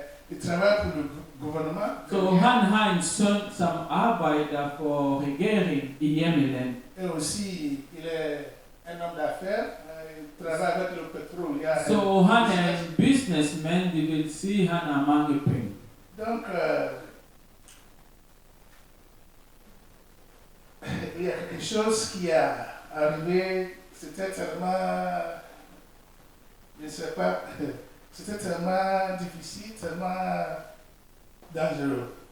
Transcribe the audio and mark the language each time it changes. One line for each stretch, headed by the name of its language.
French: Il travaille pour le gouvernement.
Danish: så han har en søn, som arbejder for regeringen i hjemmeland.
French: Et aussi, il est un homme d'affaires. Il travaille avec le pétrole. Il y a
Danish: Så han er en businessman, det vil sige, han har mange penge.
French: Donc, il y a quelque chose qui est arrivé, c'était tellement, je ne sais pas, c'était tellement difficile, tellement dangereux.